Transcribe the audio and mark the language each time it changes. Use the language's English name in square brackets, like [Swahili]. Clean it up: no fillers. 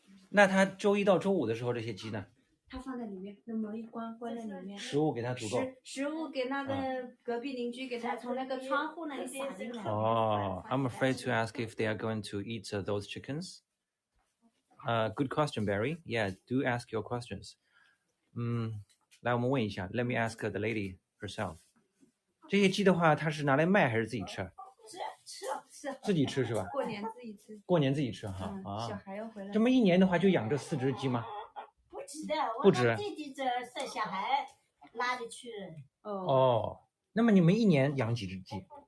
[Chinese] 那他周一到周五的时候，这些鸡呢？他放在里面，那门一关在里面。食物给他足够。食物给那个隔壁邻居给他从那个窗户那里撒进来。 [English] I'm afraid to ask if they are going to eat those chickens. Good question, Barry. Yeah, do ask your questions. [Chinese] 来，我们问一下。 [English] Let me ask the lady herself. [Chinese] 这些鸡的话，它是拿来卖还是自己吃？吃。自己吃是吧？过年自己吃。过年自己吃哈。小孩要回来。这么一年的话，就养这4只鸡吗？不止。自己这生小孩哪里去？那么你们一年养几只鸡？